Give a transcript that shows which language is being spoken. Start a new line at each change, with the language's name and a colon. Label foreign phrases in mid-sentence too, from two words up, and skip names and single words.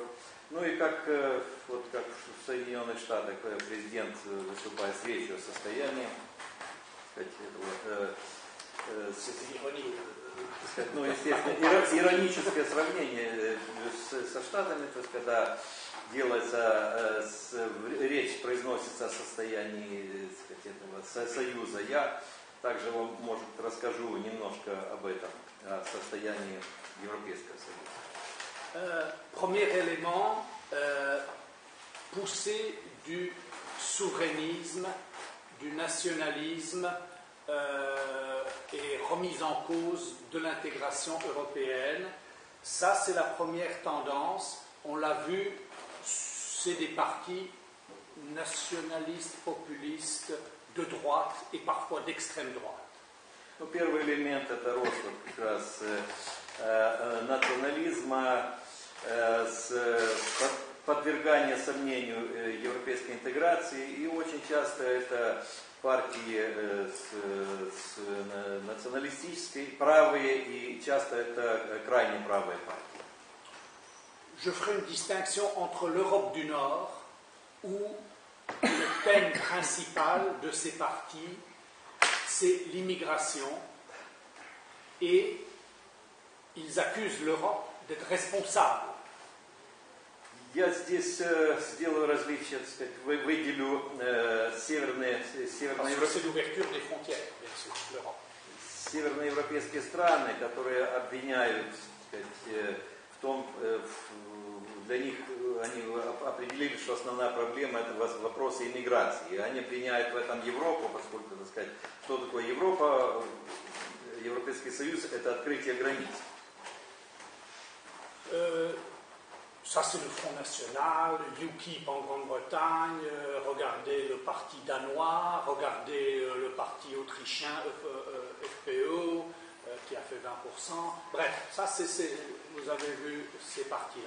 Russian: Ну и как в Соединенных Штатах президент выступает с речью о состоянии, ну, естественно, ироническое сравнение со Штатами, то есть когда делается, речь произносится о состоянии, так сказать, этого союза, я также вам, может, расскажу немножко об этом, о состоянии Европейского союза.
French: Premier élément, poussée du souverainisme, du nationalisme et remise en cause de l'intégration européenne. Ça, c'est la première tendance. On l'a vu, c'est des partis nationalistes, populistes, de droite et parfois d'extrême droite.
Russian: Ну, первый элемент это рост как раз национализма, подвергание сомнению европейской интеграции, и очень часто это партии с националистической, правые, и часто это крайне правые партии.
French: Je ferai une distinction entre l'Europe du Nord, où le thème principal de ces partis, c'est l'immigration, et ils accusent l'Europe d'être responsable.
Russian: Я здесь сделаю различие, так сказать, выделю северноевропейские страны, которые обвиняют, так сказать, в том, для них они определили, что основная проблема это вопросы иммиграции. Они обвиняют в этом Европу, поскольку, так сказать, что такое Европа, Европейский Союз, это открытие границ.
French: Ça, c'est le Front National, UKIP en Grande-Bretagne, regardez le parti danois, regardez le parti autrichien FPÖ, qui a fait 20%. Bref, ça, vous avez vu ces parties-là.